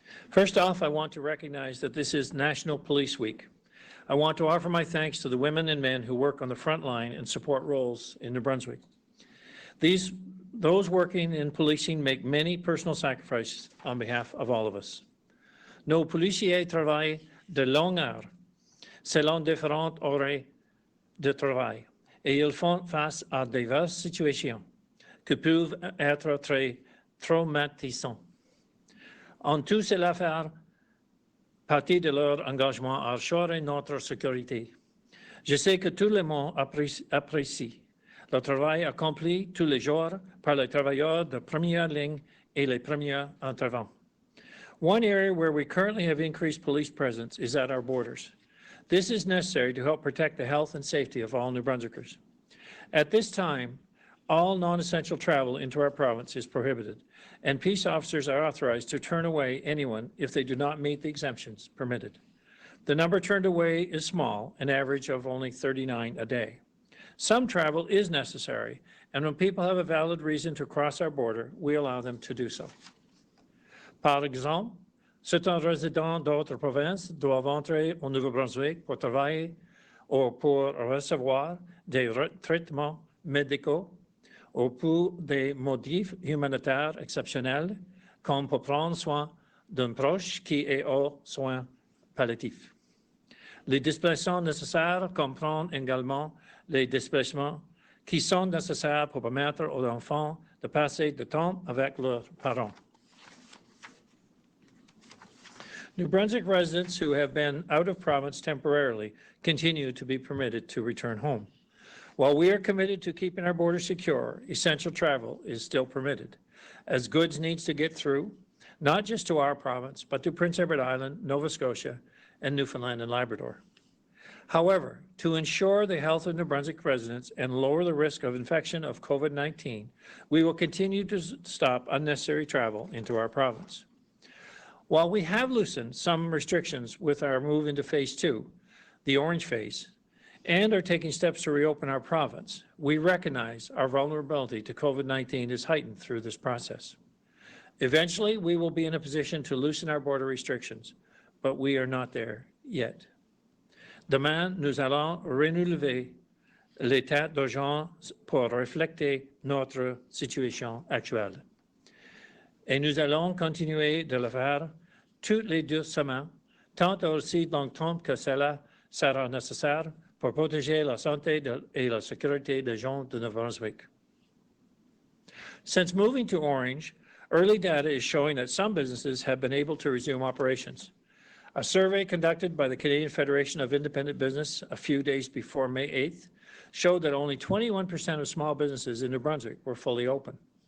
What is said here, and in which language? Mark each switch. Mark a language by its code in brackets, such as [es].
[en] First off, I want to recognize that this is National Police Week. I want to offer my thanks to the women and men who work on the front line and support roles in New Brunswick. Those working in policing make many personal sacrifices on behalf of all of us. [fr] Nos policiers travaillent de longues heures, selon différentes horaires de travail, et ils font face à diverses situations qui peuvent être très traumatisantes. En tout cela faire partie de leur engagement à assurer notre sécurité. Je sais que tout le monde apprécie le travail accompli tous les jours par les travailleurs de première ligne et les premiers intervenants. [en] One area where we currently have increased police presence is at our borders. This is necessary to help protect the health and safety of all New Brunswickers. At this time, all non-essential travel into our province is prohibited, and peace officers are authorized to turn away anyone if they do not meet the exemptions permitted. The number turned away is small, an average of only 39 a day. Some travel is necessary, and when people have a valid reason to cross our border, we allow them to do so. [fr] Par exemple, certains résidents d'autres provinces doivent entrer au Nouveau-Brunswick pour travailler ou pour recevoir des traitements médicaux ou pour des motifs humanitaires exceptionnels, comme pour prendre soin d'un proche qui est aux soins palliatifs. Les déplacements nécessaires comprennent également les déplacements qui sont nécessaires pour permettre aux enfants de passer du temps avec leurs parents. [en] New Brunswick residents who have been out of province temporarily continue to be permitted to return home. While we are committed to keeping our borders secure, essential travel is still permitted, as goods needs to get through, not just to our province, but to Prince Edward Island, Nova Scotia, and Newfoundland and Labrador. However, to ensure the health of New Brunswick residents and lower the risk of infection of COVID-19, we will continue to stop unnecessary travel into our province. While we have loosened some restrictions with our move into phase 2, the orange phase, and are taking steps to reopen our province, we recognize our vulnerability to COVID-19 is heightened through this process. Eventually, we will be in a position to loosen our border restrictions, but we are not there yet. [fr] Demain, nous allons renouveler l'état d'urgence pour refléter notre situation actuelle. Et nous allons continuer de le faire toutes les 2 semaines, tant aussi longtemps que cela sera nécessaire pour protéger la santé et la sécurité des gens de New Brunswick. [en] Since moving to Orange, early data is showing that some businesses have been able to resume operations. A survey conducted by the Canadian Federation of Independent Business a few days before May 8th showed that only 21% of small businesses in New Brunswick were fully open.